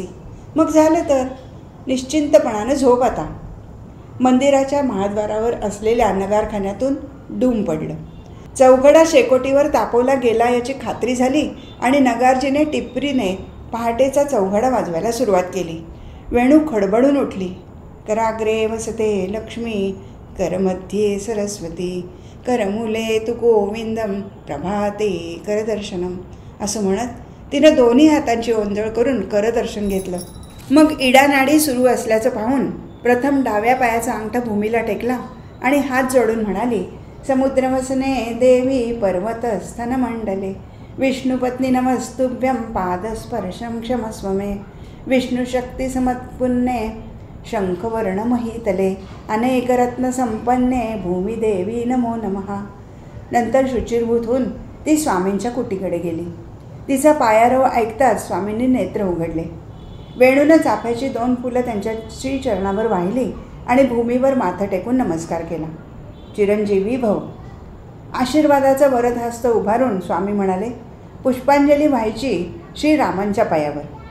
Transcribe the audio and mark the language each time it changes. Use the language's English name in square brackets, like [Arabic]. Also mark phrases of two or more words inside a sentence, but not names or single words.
[Marathi] मग झालं तर निश्चिंतपणानं झोप आता. मंदिराच्या महाद्वारावर असलेल्या नगारखान्यातून डूम पडलं. चौघडा शेकोटीवर तापवला गेला याची खात्री झाली आणि नगारजीने टिपरीने पहाटेचा चौघडा वाजवायला सुरुवात केली. वेणू खडबडून उठली. [Sanskrit] कराग्रे वसते लक्ष्मी, करमध्ये सरस्वती, करमुले तु गोविंदम, प्रभाते करदर्शनम [Marathi] असं म्हणत तिनं दोन्ही हातांची ओंजळ करून करदर्शन घेतलं. मग इडानाडी सुरू असल्याचं पाहून प्रथम डाव्या पायाचा अंगठा भूमीला टेकला आणि हात जोडून म्हणाली, [Sanskrit] समुद्रवसने देवी पर्वतस्थनमंडले, विष्णुपत्नी नमस्तुभ्यं पादस्पर्शं क्षमस्व मे, विष्णुशक्तिसमत्पुन्ने शंखवर्णमहीतले, अनेकरत्नसंपन्ने भूमिदेवी नमो नमः. [Marathi] नंतर शुचिर्भूत होऊन ती स्वामींच्या कुटीकडे गेली. तिचा पायारव ऐकताच स्वामींनी नेत्र उघडले. वेणूनं चाफ्याची 2 फुलं त्यांच्या श्रीचरणावर वाहिली आणि भूमीवर माथा टेकून नमस्कार केला. [Sanskrit] चिरंजीवी भव. [Marathi] आशीर्वादाचा वरदहस्त उभारून स्वामी म्हणाले, पुष्पांजली व्हायची श्रीरामांच्या पायावर.